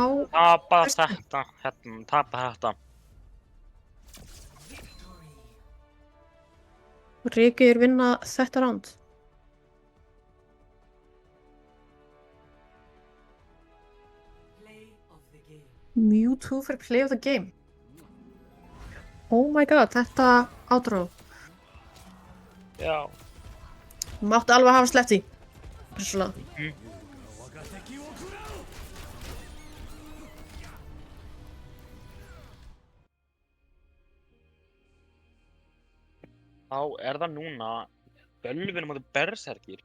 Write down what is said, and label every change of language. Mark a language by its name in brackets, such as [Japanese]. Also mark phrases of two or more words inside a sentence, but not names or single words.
[Icelandic] tapa þetta, tapa þetta. Rikir vinna þetta round. Mewtwo fyrir [English] play of the game. Oh my god, [Icelandic] þetta outro. Já. Mátti alveg hafa sleppt því. Persónulega. Þá það núna Bölvun á móti Berserkir.